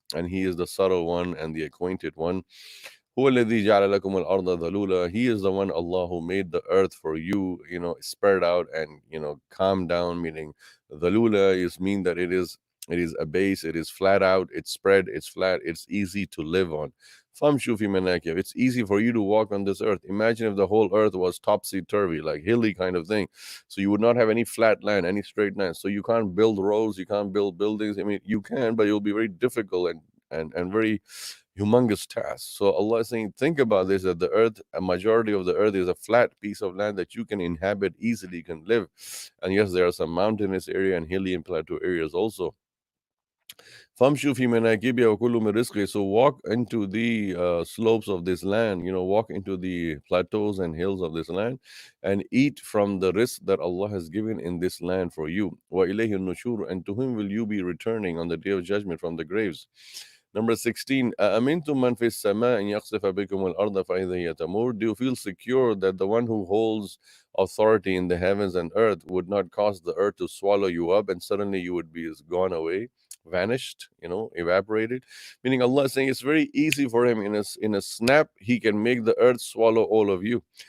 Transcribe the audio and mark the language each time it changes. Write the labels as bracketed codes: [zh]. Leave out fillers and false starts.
[en] And He is the subtle one and the acquainted one. [ar] هو الذي جعل لكم الأرض ذلولا. [en] He is the one, Allah, who made the earth for you, spread out and calm down. Meaning ذلولا mean that it is a base, it is flat out, it's spread, it's flat, it's easy to live on. [ar] فَامْشُوا فِي مَنَاكِبِهَا. [en] It's easy for you to walk on this earth. Imagine if the whole earth was topsy-turvy, like hilly kind of thing. So you would not have any flat land, any straight land. So you can't build roads, you can't build buildings. I mean, you can, but it will be very difficult and very humongous task. So Allah is saying, think about this, that the earth, a majority of the earth is a flat piece of land that you can inhabit easily, you can live. And yes, there are some mountainous area and hilly and plateau areas also. [ar] فَامْشُوا فِي مَنَاكِبِهَا وَكُلُوا مِنْ رِزْقِهِ. [en] So walk into the slopes of this land, walk into the plateaus and hills of this land and eat from the risk that Allah has given in this land for you. [ar] وَإِلَيْهِ النُّشُورُ. [en] And to Him will you be returning on the day of judgment from the graves. Number 16, [ar] أَأَمِنْتُمْ مَنْ فِي السَّمَاءِ أَنْ يَخْسِفَ بِكُمُ الْأَرْضَ فَإِذَا هِيَ تَمُورُ. [en] Do you feel secure that the one who holds authority in the heavens and earth would not cause the earth to swallow you up and suddenly you would be gone away, vanished, evaporated? Meaning Allah is saying it's very easy for Him. In a snap, He can make the earth swallow all of you.